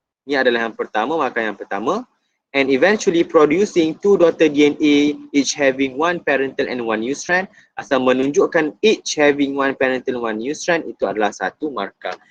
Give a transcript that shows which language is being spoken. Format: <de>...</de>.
<ms>Ini adalah yang pertama, maka yang pertama.</ms> <en>And eventually producing two daughter DNA, each having one parental and one new strand.</en> <ms>Asal menunjukkan</ms> <en>each having one parental and one new strand,</en> <ms>itu adalah satu markah.</ms>